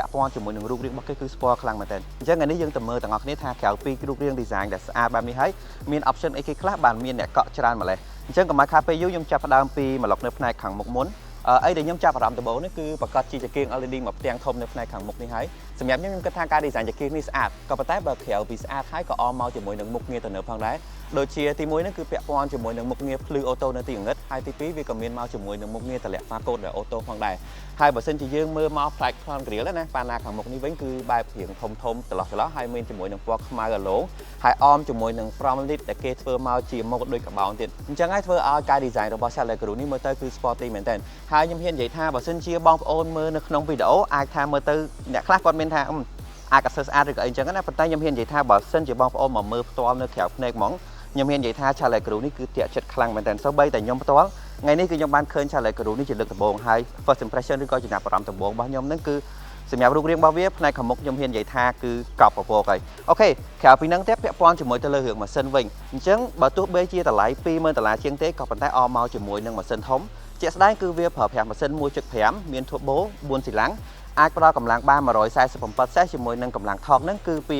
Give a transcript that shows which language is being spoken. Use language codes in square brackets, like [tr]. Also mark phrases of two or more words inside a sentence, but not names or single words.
[km] ក់ព័ន្ធជាមួយនឹងរូបរាងរបស់គេគឺស្ពណ៌ខ្លាំងមែនទែនអញ្ចឹងថ្ងៃនេះយើងទៅមើលទាំងអស់គ្នាថាក្រៅពីរូបរាង design ដែលស្អាតបែបនេះហើយមាន option អីគេខ្លះបានមានអ្នកកក់ច្រើនម្លេះអញ្ចឹងកុំឲ្យខាតពេលយូរខ្ញុំចាប់ផ្ដើមពីម្លប់នៅផ្នែកខាងមុខមុនអីដែលខ្ញុំចាប់អារម្មណ៍ដំបូងនេះគឺប្រកាសជាចង្កៀង LED មកផ្ទាំងធំនៅផ្នែកខាងមុខនេះហើយសម្រាប់ខ្ញុំគិតថាការ design ចង្កៀងនេះស្អាតក៏ប៉ុន្តែបើក្រៅពី ស្អាតហើយក៏អមមកជាមួយនឹងមុខងារទំនើបផងដែរដូចជាទី1ហ្នឹងគឺពាក់ព័ន្ធជាមួយនឹងមុខងារភ្លឺអូតូនៅទីងឹតហើយទី2វាក៏មានមកជាមួយនឹងមុខងារតម្លាក់ pha code ដែលអូតូផងដែរហើយបើសិនជាយើងមើលមកផ្នែក [en] front grille [km] ណាប៉ាណាខាងមុខនេះវិញគឺបែបរៀងធំចន្លោះ ហើយមានជាមួយនឹងពណ៌ខ្មៅអាឡូហើយអមជាមួយនឹង front lid ដែលគេធ្វើមកជាម៉ូដដូចកបោនទៀតអញ្ចឹងហើយធ្វើឲ្យការ design របស់ Charlotte Group នេះមើលទៅគឺ sporty មែនទែនហើយខ្ញុំហ៊ាននិយាយថាបើសិនជាបង ប្អូនមើលនៅក្នុងវីដេអូអាចថាមើលទៅអ្នកខ្លះគាត់មានថាអាចអត់ស្អាតឬក៏អីចឹងណាប៉ុន្តែខ្ញុំហ៊ាននិយាយថាបើសិនជាបងប្អូនមកមើលផ្ទាល់នៅក្រៅភ្នែកហ្ម ងខ្ញុំហ៊ាននិយាយថា Charlotte Group នេះគឺទាក់ចិត្តខ្លាំងមែនទែនសូម្បីតែខ្ញុំផ្ទាល់ថ្ងៃនេះគឺខ្ញុំបានឃើញ Charlotte Group នេះជាលើកដំបូងហើយ [en] first impression [km] ឬក៏ចំណាប់អារម្មណ៍ដំបូងរបស់ខ្ញុំហ្នឹងគឺសម្រាប់រូបរាងរបស់វាផ្នែកខាងមុខខ្ញុំហ៊ាននិយាយថាគឺកប់ពពកហើយអូខេក្រៅពីហ្នឹងទៀតពាក់ព័ន្ធជាមួយទៅលើរឿងម៉ាស៊ីនវិញអញ្ចឹងបើទោះបីជាតម្លៃ$20000ជាងទេក៏ប៉ុន្តែអមមកជាមួយនឹងម៉ាស៊ីនធំជាក់ស្ដែងគឺវាប្រើប្រាស់ម៉ាស៊ីន 1.5 មាន turbo 4ស៊ីឡាំងអាចផ្ដល់កម្លាំងបាន147សេសជាមួយនឹងកម្លាំងថកហ្នឹងគឺ